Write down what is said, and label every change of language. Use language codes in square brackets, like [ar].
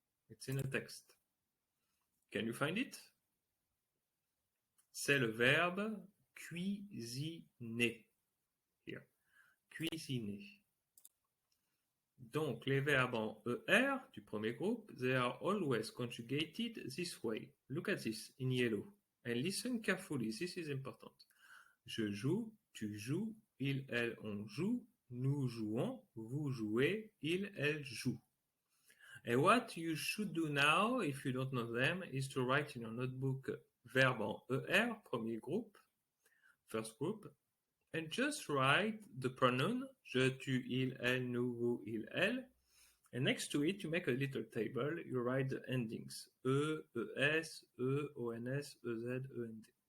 [en] It's in a text. Can you find it? [fr] C'est le verbe cuisiner. [en] Here. Cuisiner. [fr] Donc, les verbes en ER du premier groupe, [en] they are always conjugated this way. Look at this in yellow. And listen carefully, this is important. [fr] Je joue, tu joues, il, elle, on joue, nous jouons, vous jouez, il, elle joue. [en] And what you should do now, if you don't know them, is to write in your notebook [fr] verbe en ER, premier groupe, [en] first group, and just write the pronoun, [fr] je, tu, il, elle, [en] nous, vous, il, elle, and next to it, you make a little table, you write the endings, E, ES, E, ONS, EZ, END.